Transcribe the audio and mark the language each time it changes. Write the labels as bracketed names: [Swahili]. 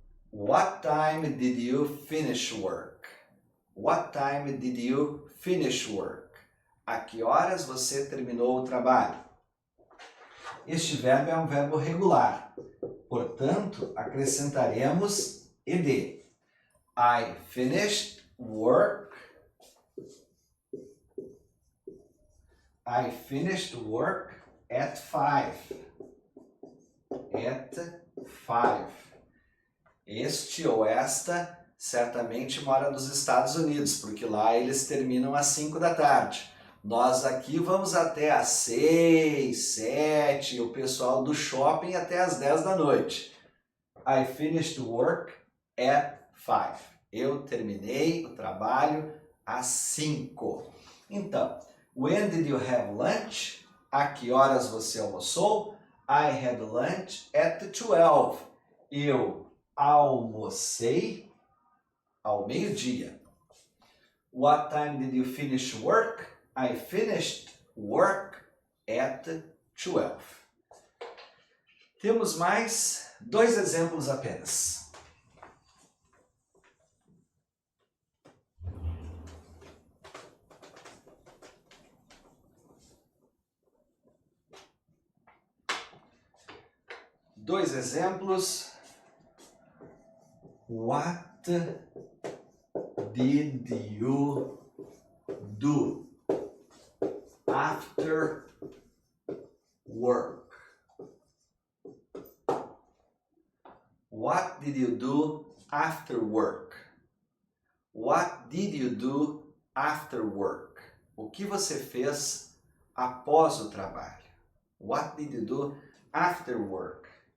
[English] What time did you finish work? What time did you finish work? [Portuguese] A que horas você terminou o trabalho? Este verbo é um verbo regular, portanto, acrescentaremos ed. [English] I finished work. I finished work at 5. At 5. [Portuguese] Este ou esta certamente mora nos Estados Unidos, porque lá eles terminam às 5 da tarde. Nós aqui vamos até às 6, 7, e o pessoal do shopping até às 10 da noite. [English] I finished work at 5. [Portuguese] Eu terminei o trabalho às 5. [English] Então, when did you have lunch? [Portuguese] A que horas você almoçou? [English] I had lunch at 12. [Portuguese] Eu almocei ao meio-dia. [English] What time did you finish work? I finished work at 12. [Portuguese] Temos mais 2 exemplos apenas. Dois exemplos. [English] What did you do after work? What did you do after work? What did you do after work? [Portuguese] O que você fez após o trabalho? [English] What did you do after work?